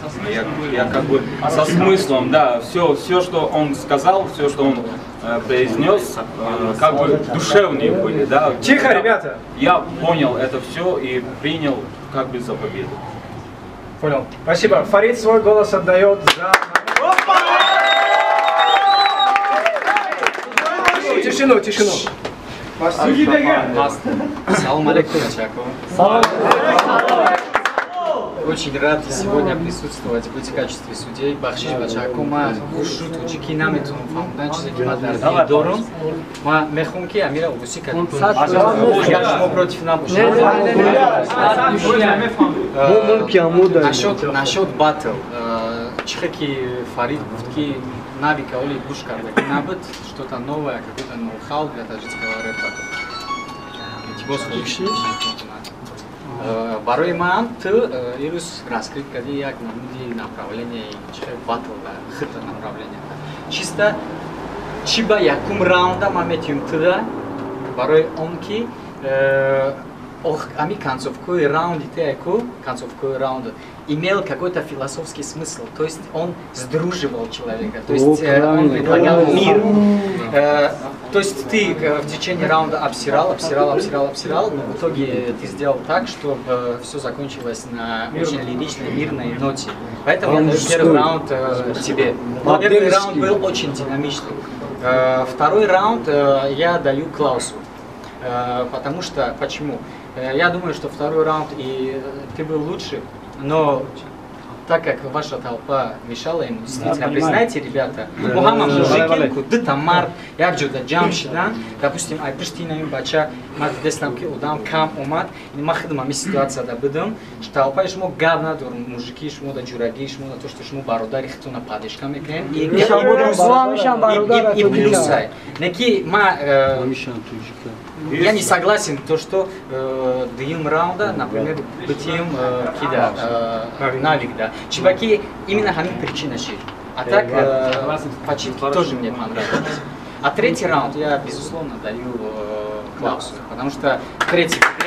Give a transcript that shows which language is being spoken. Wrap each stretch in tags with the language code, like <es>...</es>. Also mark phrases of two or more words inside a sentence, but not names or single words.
<ru>Я, я как бы со смыслом, да, всё, всё, что он сказал, всё, что он, э, произнёс, э, как бы душевные были, да. Тихо, Я, ребята. я понял это всё и принял как бы за победу. Понял. Спасибо. Фарид свой голос отдаёт за Тишину, тишину.</ru> <tg>Салом алейкум, бачако.</tg> <ru>Очень рад сегодня присутствовать, быть в качестве судей.</ru> <tg>Бахшиш, бачако, ма хушу туҷикӣ наметунам фаҳмидан, чизе ки ма дар дил дорам. Ма мехоҳам, ки Амира Улуси кад. Агар шумо против набошед. Э, нашод, нашод батл. Э, чӣ хел ки Фарид гуфт, ки навика оли гӯш карда, ки набуд,</tg> <ru>что-то новое, какой-то ноу-хау для таджикского рэпа.</ru> <tg>Э, барои ман ту, э, ирӯз раскрыть кардӣ як намуди направление, чӣ хел батл да, хита направление. Чисто чӣ ба якум раунда ман метиём</tg> <ru>туда,</ru> <tg>барои он ки, э, ох, ами концовкаи раунди те, ку, концовкаи раунда</tg> <ru>имел какой-то философский смысл, то есть он сдруживал человека, то есть, О, э, он правильно. предлагал О. мир. Э, то есть ты, э, в течение раунда обсирал, обсирал, обсирал, обсирал, но в итоге ты сделал так, чтобы, э, всё закончилось на очень лиричной, мирной ноте. Поэтому я даю первый раунд, э, тебе. Первый раунд был очень динамичный. Э, второй раунд, э, я даю Клаусу. Э, потому что, почему? Э, я думаю, что второй раунд, и, э, ты был лучше, но так как ваша толпа мешала ему, действительно, Да, понимаю. признайте, ребята, Да. Мухаммад Да. Мужикин, Куды Тамар, Якджуда Джамшидан, допустим,</ru> <tg>ай пиштина ин бача, ма дидестам, ки одам кам омад, ин ма худам ҳамин ситуацияда будам, что толпаи шумо гап надорум, мужики шумо да ҷурагии шумо да, то, что шумо бародари худтона падешка мекунед,</tg> <ru>и, и, и плюс, и, и, и плюс, ай.</ru> <tg>Не ки ма, э,</tg> <ru>я не согласен, то, что, э,</ru> <tg>дуюм раунда,</tg> <ru>например,</ru> <tg>битием, э, кида, э, навик, да. Чебаки именно ҳамин причина ши.</tg> <ru>А так, э, почти тоже мне понравилось. А третий раунд я, безусловно, даю, э, Клаусу, потому что третий</ru>